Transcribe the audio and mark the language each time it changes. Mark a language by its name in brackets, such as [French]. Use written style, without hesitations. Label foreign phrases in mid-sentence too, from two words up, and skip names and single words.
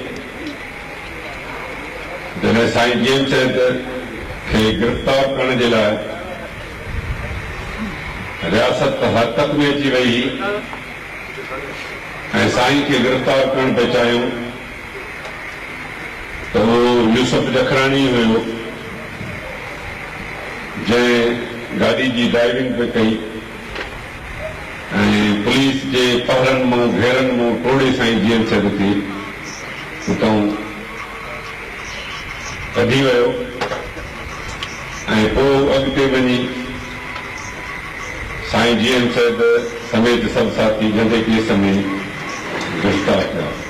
[Sindhi] जॾहिं साईं GM शहद खे गिरफ़्तार करण जे लाइ रियासत हरकत में अची वई ऐं साईं खे गिरफ़्तार करण पिए चाहियूं तो यूसुफ जखराणी हुयो, जंहिं गाड़ी जी ड्राइविंग पे कई ऐं पुलिस जे पहरनि मां घेरनि मां टोड़े साईं GM शहद खे उतां कढी वियो ऐं पोइ अॻिते वञी साईं GM शहद समेत सभु साथी गंदे केस में गिरफ़्तार थिया।